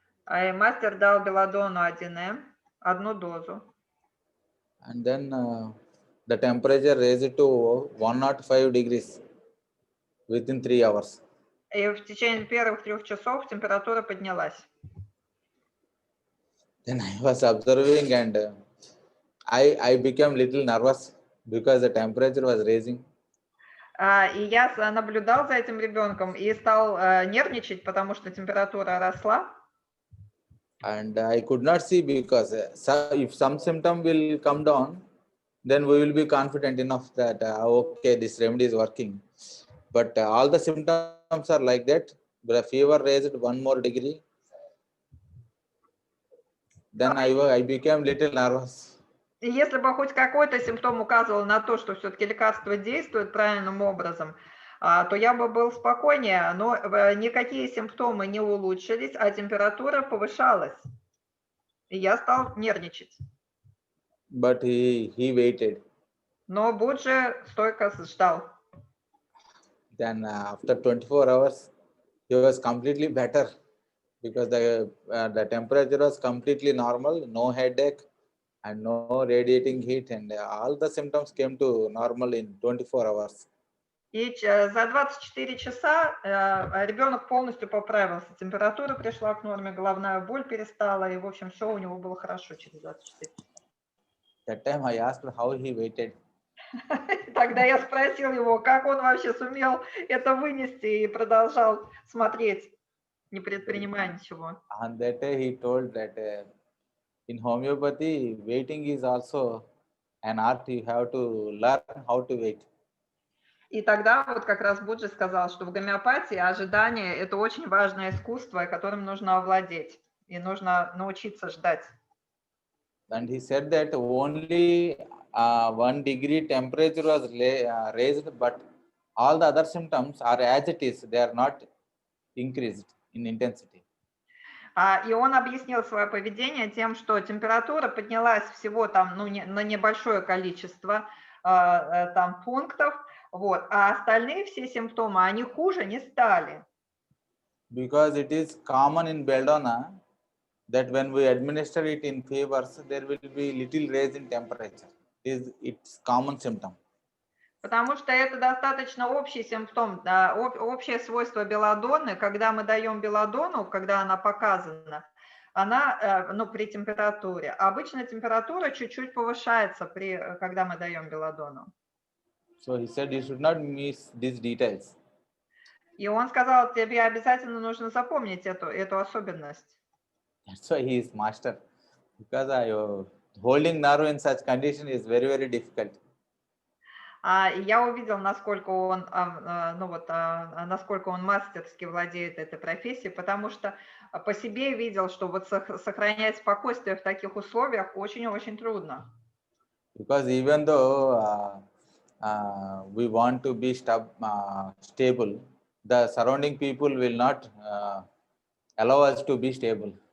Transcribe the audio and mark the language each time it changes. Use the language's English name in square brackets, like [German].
[Russian] И мастер дал белладону 1 одну дозу. [English] And then the temperature raised to 105 degrees within 3 hours. [Russian] И в течение первых 3 часов температура поднялась. [English] Then I was observing, and I became little nervous because the temperature was raising. [Russian] И я наблюдал за этим ребенком и стал нервничать, потому что температура росла. [English] And I could not see because if some symptom will come down, then we will be confident enough that okay, this remedy is working. But all the symptoms are like that. The fever raised 1 more degree. Then I became little nervous. [Russian] И если бы хоть какой-то симптом указывал на то, что все-таки лекарство действует правильным образом, то я бы был спокойнее, но никакие симптомы не улучшились, а температура повышалась. И я стал нервничать. [English] But he waited. [Russian] Но Буджи стойко ждал. [English] Then after 24 hours, he was completely better because the temperature was completely normal, no headache and no radiating heat, and all the symptoms came to normal in 24 hours. [Russian] И за 24 часа ребенок полностью поправился. Температура пришла к норме, головная боль перестала, и, в общем, все у него было хорошо через 24 часа. [English] That time I asked how he waited. [Russian] Тогда я спросил его, как он вообще сумел это вынести и продолжал смотреть, не предпринимая ничего. [English] And that day he told that in homeopathy, waiting is also an art. You have to learn how to wait. [Russian] И тогда вот как раз Буджи сказал, что в гомеопатии ожидание – это очень важное искусство, которым нужно овладеть, и нужно научиться ждать. [English] And he said that only 1 degree temperature was raised, but all the other symptoms are as it is. They are not increased in intensity. [Russian] И он объяснил свое поведение тем, что температура поднялась всего там, на небольшое количество там пунктов, вот, а остальные все симптомы, они хуже не стали. [English] Because it is common in belladonna that when we administer it in fevers, there will be little raise in temperature. It's common symptom. [Russian] Потому что это достаточно общий симптом, да, общее свойство белладонны. Когда мы даем белладонну, когда она показана, она, ну, при температуре. Обычно температура чуть-чуть повышается, когда мы даем белладонну. [English] So he said you should not miss these details. [Russian] И он сказал, тебе обязательно нужно запомнить эту особенность. [English] That's why he is master. Because holding nerve in such condition is very, very difficult. [Russian] И я увидел, насколько он, насколько он мастерски владеет этой профессией, потому что по себе видел, что вот сохранять спокойствие в таких условиях очень-очень трудно. [English] Because even though we want to be stable, the surrounding people will not allow us to be stable.